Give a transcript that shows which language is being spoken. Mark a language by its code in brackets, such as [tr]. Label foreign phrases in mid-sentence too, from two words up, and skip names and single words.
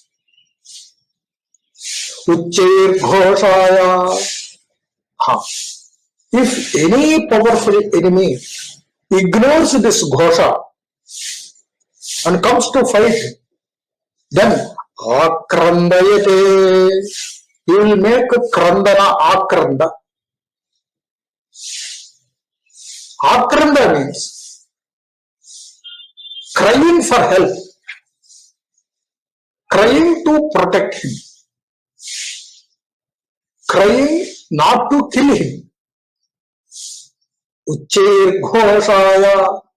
[sa] Uchchair ghoshaya. [en] If any powerful enemy ignores this ghosha and comes to fight, then akrandayate. He will make [sa] krandana akranda. [en] Akranda means crying for help, crying to protect him, crying not to kill him. [sa] Uchir Ghoshaya.